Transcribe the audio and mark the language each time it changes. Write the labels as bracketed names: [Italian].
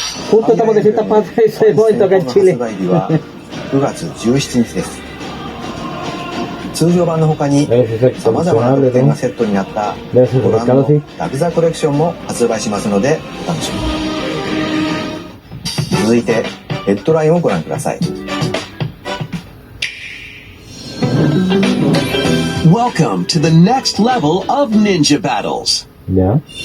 [Spanish] Justo estamos de fiestas para ese momento acá en Chile. [Japanese] 9月17日です。通常版の他に様々な特典がセットになったご覧のラクザコレクションも発売しますのでお楽しみに。続いてヘッドラインをご覧ください。 [English] Welcome to the next level of ninja battles. Yeah.